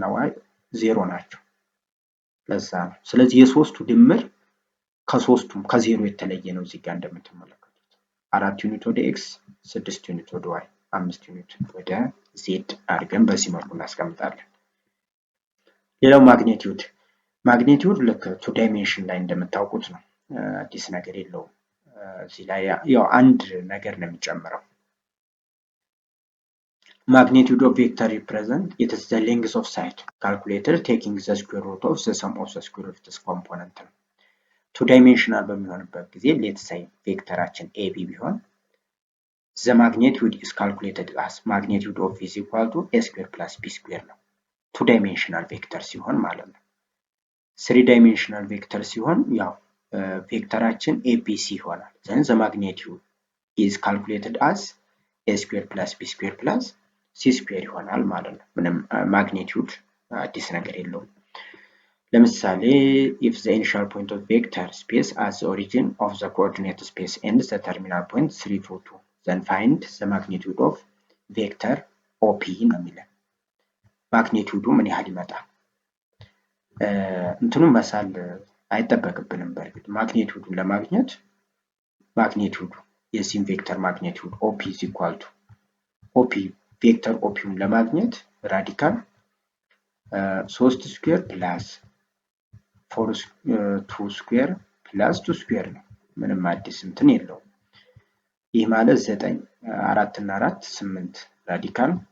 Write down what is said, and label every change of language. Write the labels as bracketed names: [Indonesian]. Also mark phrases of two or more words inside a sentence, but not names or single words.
[Amharic] ዋይ 0 ናቸው። ለዛ ነው። ስለዚህ የሶስቱ ድምር ከሶስቱም ከዜሮ የተለየ ነው። እዚህ ጋር እንደምትመለከቱት 4 ዩኒት ወደ ኤክስ 6 ዩኒት ወደ ዋይ 5 ዩኒት ወደ ዜድ አድርገን በዚህ መልኩ እናስቀምጣለን። ሌላው ማግኒቲዩድ ልክ 2 ዳይሜንሽን ላይ እንደምታውቁት ነው። አዲስ ነገር የለውም። እዚህ ላይ ያው አንድ ነገር ነው የሚጨምረው። [English] Magnitude of vector represent it is the length of side calculated taking the square root of the sum of the square root of this component ነው። 2 dimensional [Amharic] በሚሆንበት ጊዜ [English] let's say [Amharic] ቬክተራችን AB ቢሆን [English] the magnitude is calculated as magnitude of is equal to a square plus b square ነው። 2 dimensional [Amharic] ቬክተር ሲሆን ማለት ነው። [English] 3 dimensional [Amharic] ቬክተር ሲሆን ያው ቬክተራችን ABC ይሆናል። [English] then the magnitude is calculated as a square plus b square plus c square [Amharic] ይሆናል ማለት ነው። ምንም ማግኒቲዩድ አዲስ ነገር የለውም። ለምሳሌ [English] if the initial point of vector space as the origin of the coordinate space and the terminal point 3 2 2 then find the magnitude of vector OP [Amharic] ነው የሚለው። ማግኒቲዩዱ ምን ያህል ይመጣል? እንትኑን መሳል አይጠበቅብንም። በእርግጥ ማግኒቲዩዱን ለማግኘት ማግኒቲዩዱ የዚህን ቬክተር ማግኒቲዩድ [English] OP is equal to OP [Amharic] ቬክተር ኦፒውን ለማግኘት ራዲካል 3 [English] square plus 2 square plus 2 square [Amharic] ነው። ምንም አዲስ እንትን የለውም። ይህ ማለት 9 4 እና 4 8 ራዲካል